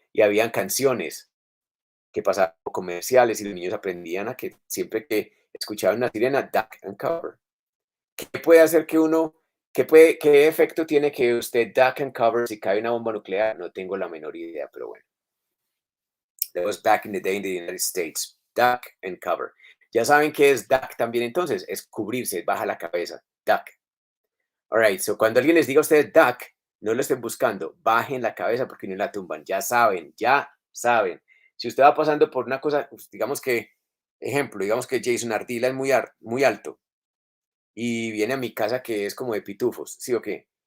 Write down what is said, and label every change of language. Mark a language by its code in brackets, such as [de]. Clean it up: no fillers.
[es] Y habían canciones que pasaban por comerciales y los niños aprendían a que siempre que escuchaban una sirena, [en] duck and cover. [es] ¿Qué puede hacer que uno, qué efecto tiene que usted [en] duck and cover [es] si cae una bomba nuclear? No tengo la menor idea, pero bueno. [en] That was back in the day in the United States. Duck and cover. [es] Ya saben qué es duck también entonces, es cubrirse, baja la cabeza. Duck. [en] All right, [es] so cuando alguien les diga a ustedes duck, no lo estén buscando, bajen la cabeza porque no la tumban. Ya saben, ya saben. Si usted va pasando por una cosa, pues, digamos que, ejemplo, digamos que Jason Ardila es muy alto y viene a mi casa que es como de pitufos, ¿sí o qué?